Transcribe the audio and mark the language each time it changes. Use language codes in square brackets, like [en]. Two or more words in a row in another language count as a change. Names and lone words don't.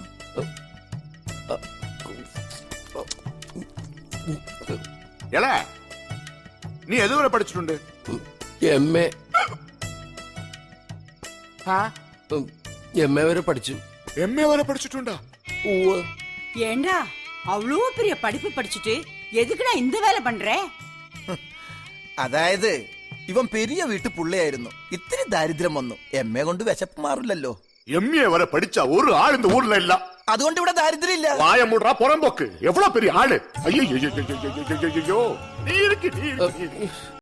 [ml] നീ എതുവരെ പഠിച്ചിട്ടുണ്ട്? MA വരെ പഠിച്ചു. MA വരെ പഠിച്ചിട്ടുണ്ടാ? [ta] ஏண்டா அவ்வளோ பெரிய படிப்பு படிச்சுட்டு எதுக்குடா இந்த வேலை பண்ற? [ml] അതായത് ഇവൻ [ta] பெரிய வீட்டு [ml] പുള്ളിയായിരുന്നു. ഇത്തിരി ദാരിദ്ര്യം വന്നു. MA കൊണ്ട് വിശപ്പ് മാറില്ലല്ലോ. MA വരെ പഠിച്ച ഒരു ആൾ [ta] இந்த ஊர்ல இல்ல. [ml] അതുകൊണ്ട് ഇവിടെ ദാരിദ്ര്യം ഇല്ല. [ta] வாய மூடுறா புறம்போக்கு. எவ்வளவு பெரிய ஆளு. ஐயோ